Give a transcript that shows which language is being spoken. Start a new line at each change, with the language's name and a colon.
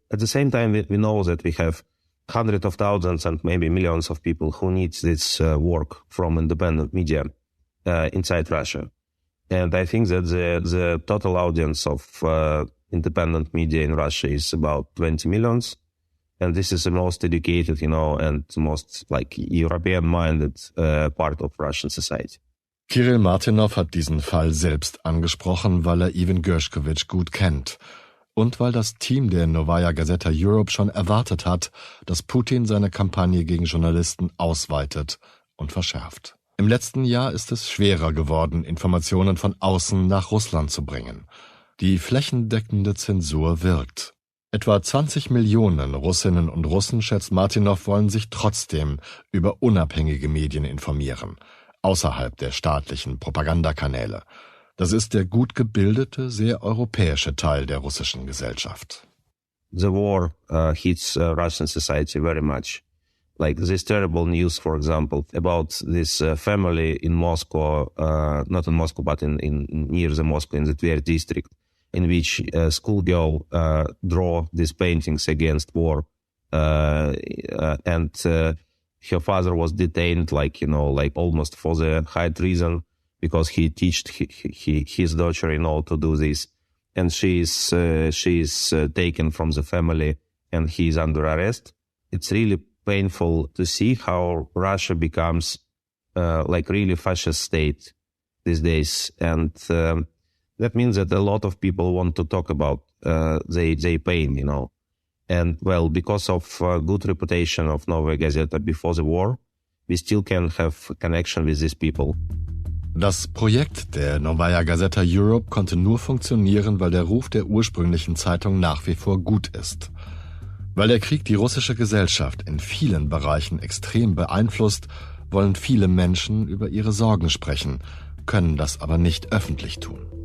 English: At the same time, we know that we have hundreds of thousands and maybe millions of people who need this work from independent media inside Russia. And I think that the total audience of independent media in Russia is about 20 millions. And this is the most educated, and most European-minded part of Russian society.
German: Kirill Martynov hat diesen Fall selbst angesprochen, weil er Evan Gershkovich gut kennt. Und weil das Team der Nowaja Gaseta Europe schon erwartet hat, dass Putin seine Kampagne gegen Journalisten ausweitet und verschärft. Im letzten Jahr ist es schwerer geworden, Informationen von außen nach Russland zu bringen. Die flächendeckende Zensur wirkt. Etwa 20 Millionen Russinnen und Russen, schätzt Martynov, wollen sich trotzdem über unabhängige Medien informieren, außerhalb der staatlichen Propagandakanäle. Das ist der gut gebildete, sehr europäische Teil der russischen Gesellschaft.
English: The war hits Russian society very much. Like this terrible news, for example, about this family in Moscow, not in Moscow, but in near the Moscow, in the Tver district, in which a schoolgirl draw these paintings against war, and her father was detained, almost for the high treason, because he taught his daughter, to do this, and she is taken from the family, and he is under arrest. It's really painful to see how Russia becomes really fascist state these days, and That means that a lot of people want to talk about their pain, And well, because of good reputation of Nowaja Gaseta before the war, we still can have connection with these people.
German: Das Projekt der Nowaja Gaseta Europe konnte nur funktionieren, weil der Ruf der ursprünglichen Zeitung nach wie vor gut ist. Weil der Krieg die russische Gesellschaft in vielen Bereichen extrem beeinflusst, wollen viele Menschen über ihre Sorgen sprechen, können das aber nicht öffentlich tun.